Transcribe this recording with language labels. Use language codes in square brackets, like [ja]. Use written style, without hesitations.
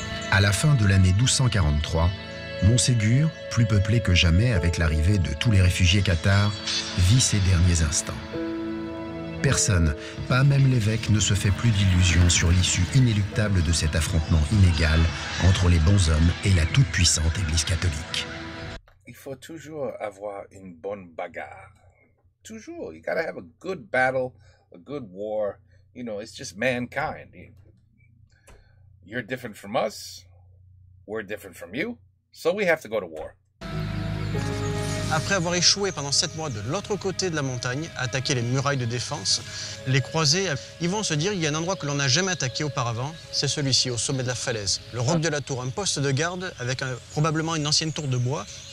[fr] À la fin de l'année 1243, Montségur, plus peuplé que jamais avec l'arrivée de tous les réfugiés cathares, vit ses derniers instants. Personne, pas même l'évêque, ne se fait plus d'illusions sur l'issue inéluctable de cet affrontement inégal entre les bons hommes et la toute-puissante Église catholique. Il faut toujours avoir une bonne bagarre. Toujours. [en] You gotta have a good battle, a good war. You know, it's just mankind. You're different from us. We're different from you. So we have to go to war. [fr] Après avoir échoué pendant 7 mois de l'autre côté de la montagne, à attaquer les murailles de défense, les croisés, ils vont se dire qu'il y a un endroit que l'on n'a jamais attaqué auparavant, c'est celui-ci, au sommet de la falaise, le roc de la Tour, un poste de garde avec probablement une ancienne tour de bois.